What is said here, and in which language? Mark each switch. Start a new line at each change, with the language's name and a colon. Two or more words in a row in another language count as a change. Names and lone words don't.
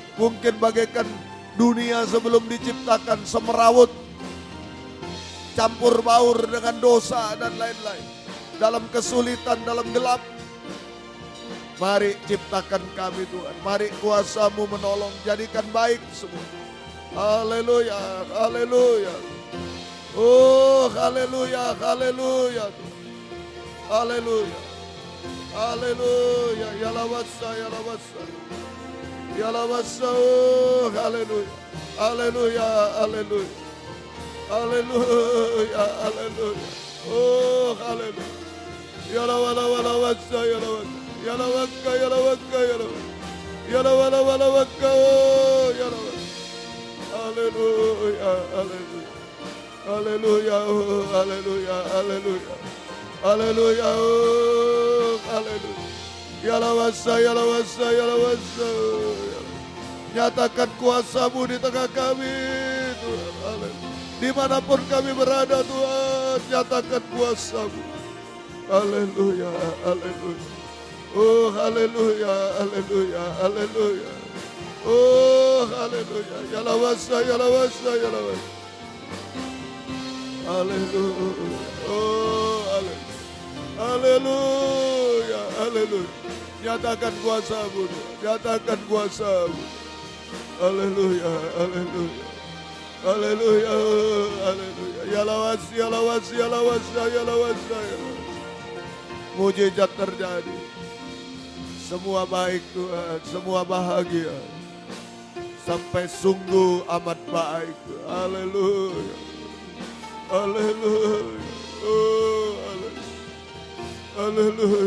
Indonesian: Mungkin bagaikan dunia sebelum diciptakan, semerawut, campur baur dengan dosa dan lain-lain. Dalam kesulitan, dalam gelap. Mari ciptakan kami Tuhan. Mari kuasa-Mu menolong. Jadikan baik semua. Haleluya. Haleluya. Oh, haleluya. Haleluya. Haleluya. Haleluya. Ya lawasa. Ya lawasa. Ya lawasa. Oh, haleluya. Haleluya. Haleluya. Haleluya. Haleluya. Oh, haleluya. Ya lawasa. Ya lawasa. Ya lawaka, ya lawaka, ya lawaka. Ya lawaka, ya lawaka. Haleluya, haleluya. Haleluya, haleluya, haleluya. Haleluya, haleluya. Ya lawasa, ya lawasa, ya lawasa. Nyatakan kuasa-Mu di tengah kami, Tuhan. Haleluya. Dimanapun kami berada, Tuhan, nyatakan kuasa-Mu. Haleluya, haleluya. Oh, haleluya, haleluya, haleluya. Oh, haleluya. Ya lawasa, ya lawasa, ya lawasa. Haleluya. Oh, haleluya. Haleluya, haleluya. Nyatakan kuasa-Mu, nyatakan kuasa-Mu. Haleluya, haleluya. Haleluya, haleluya. Ya lawasa, ya lawasa, ya lawasa, ya lawasa, ya lawasa. Mujizat terjadi. Semua baik Tuhan, semua bahagia. Sampai sungguh amat baik. Haleluya. Haleluya. Oh, haleluya.